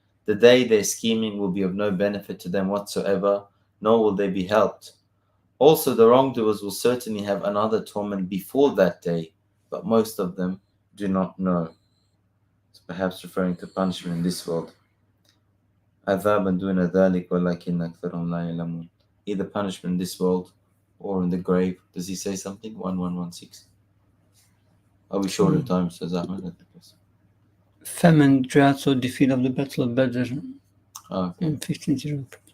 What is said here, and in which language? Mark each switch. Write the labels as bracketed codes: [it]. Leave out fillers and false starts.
[en] The day their scheming will be of no benefit to them whatsoever, nor will they be helped. Also the wrongdoers will certainly have another torment before that day, but most of them do not know. It's perhaps referring to punishment in this world. [ar] عذابا دون ذلك ولكن أكثرهم لا يعلمون. [en] Either punishment in this world or in the grave. Does he say something? 1116. Are we short in time, says Ahmed? Famine, droughts, or defeat of the Battle of Badr Okay. in 15-0.